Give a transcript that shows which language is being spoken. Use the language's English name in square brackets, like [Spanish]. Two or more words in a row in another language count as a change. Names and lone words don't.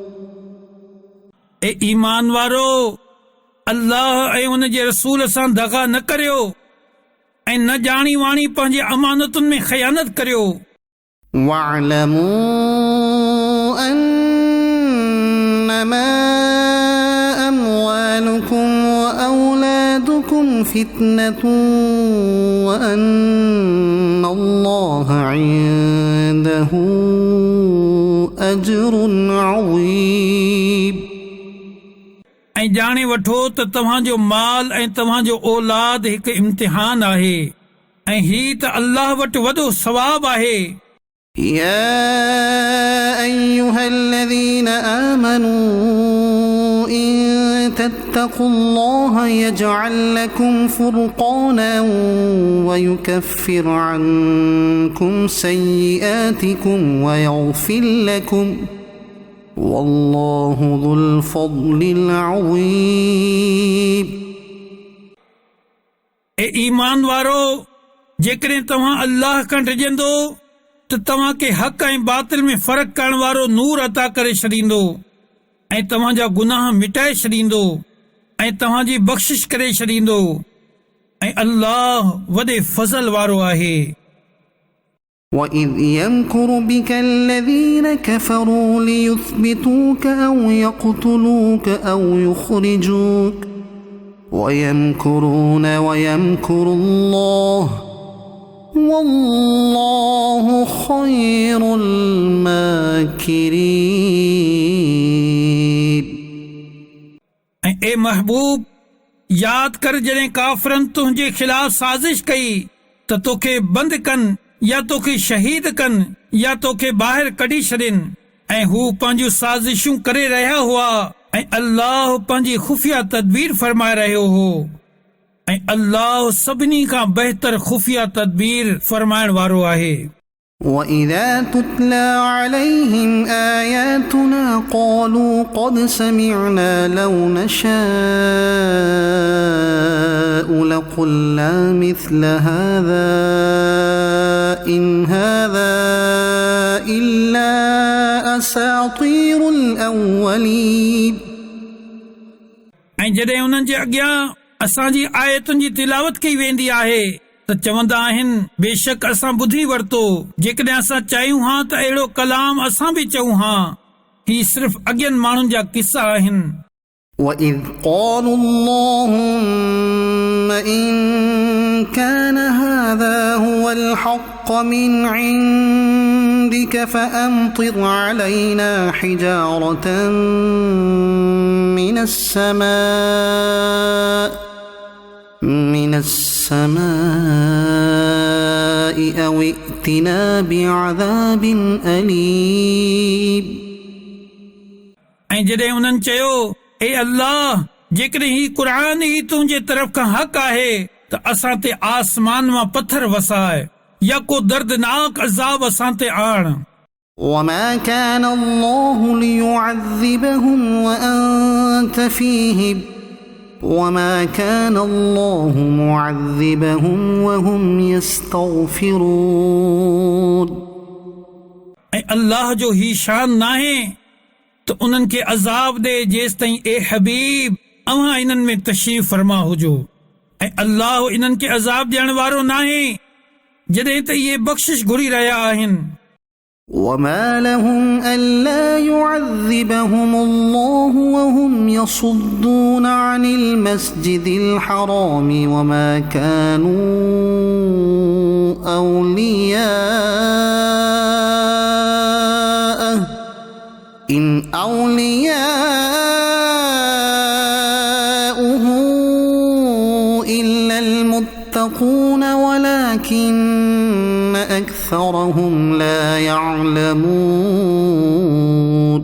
[Sindhi] ए ईमान वारो, अल्लाह ऐं उन जे रसूल सां दगा न करियो ऐं न ॼाणी वाणी पंहिंजे अमानतुनि में ख़यानत करियो. [Arabic] واعلموا أنما أموالكم وأولادكم فتنة وأن الله عنده أجر عظيم. [Sindhi] ऐं ॼाणे वठो त तव्हांजो माल ऐं तव्हांजो औलाद हिकु इम्तिहान आहे ऐं ही त अल्लाह वटि वॾो सवाब आहे. [Arabic] يا أيها الذين آمنوا إن تتقوا الله يجعل لكم فرقانا ويكفر عنكم سيئاتكم ويغفر لكم والله ذو الفضل العظيم. [Sindhi] ए ईमान वारो, जेकॾहिं तव्हां अल्लाह खां डिॼंदो त तव्हां खे हक़ ऐं बातिल में फ़र्क़ु करण वारो नूर अता करे छॾींदो ऐं तव्हांजा गुनाह मिटाए छॾींदो ऐं तव्हांजी बख़्शिश करे छॾींदो ऐं अल्लाह वॾे फज़ल वारो आहे. [Arabic] وَإِذْ يَمْكُرُ بِكَ الَّذِينَ كَفَرُوا لِيُثْبِتُوكَ أَوْ يَقْتُلُوكَ أَوْ يُخْرِجُوكَ وَيَمْكُرُونَ وَيَمْكُرُ اللَّهُ وَاللَّهُ خَيْرُ الْمَاكِرِينَ. [Sindhi] ऐं ए महबूब, यादि कर जॾहिं काफ़िरनि तुंहिंजे ख़िलाफ़ साज़िश कई त तोखे बंदि कनि या तोखे शहीद कनि या तोखे ॿाहिरि कढी छॾनि ऐं हू पंहिंजूं साज़िशूं करे रहिया हुआ ऐं अल्लाह पंहिंजी खुफ़िया तदबीर फरमाए रहियो हो ऐं अल्लाह सभिनी खां बहितर खुफ़िया तदबीर फरमाइण वारो आहे. [Arabic] وَإِذَا تُتْلَى عَلَيْهِمْ آيَاتُنَا قَالُوا قَدْ سَمِعْنَا لَوْ نَشَاءُ لَقُلْنَا مِثْلَ هَذَا إِنْ هَذَا إِلَّا أَسَاطِيرُ الْأَوَّلِينَ. [Sindhi] ऐं जॾहिं उन्हनि जे अॻियां असांजी आयतुनि जी तिलावत कई वेंदी आहे त चवंदा आहिनि, बेशक असां ॿुधी वरितो. जेकॾहिं असां चाहियूं हा त अहिड़ो कलाम असां बि चऊं हा. ही सिर्फ़ अॻियनि माण्हुनि जा किस्सा आहिनि. [Arabic] وَإِذْ قَالُوا اللَّهُمَّ إِن كَانَ هَذَا هُوَ الْحَقَّ مِنْ عِندِكَ فَأَمْطِرْ عَلَيْنَا حِجَارَةً مِنَ السَّمَاءِ أو ائتنا بعذاب أليم [Sindhi] ऐं जॾहिं उन्हनि चयो ए अल्लाह जेकॾहिं ही क़ुर ई तुंहिंजे तरफ़ खां हक़ आहे त असां ते आसमान मां पत्थर वसाए या को दर्दनाक अज़ाब असां ते आण [Arabic] وما كان الله ليعذبهم وأنت فيهم وما كان الله معذبهم وهم يستغفرون [Sindhi] ऐं अल्लाह जो ही शान नाहे त उन्हनि खे अज़ाब ॾे जेसि ताईं ए हबीब अव्हां इन्हनि में तशरीफ़ फरमा हुजो ऐं अल्लाह इन्हनि खे अज़ाब ॾियण वारो नाहे जॾहिं त इहे बख़्शिश घुरी रहिया आहिनि [Arabic] وما لهم ألا يعذبهم الله وهم يصدون عن المسجد الحرام وما كانوا أولياءه إن أولياؤه إلا المتقون ولكن أكثرهم لا يعلمون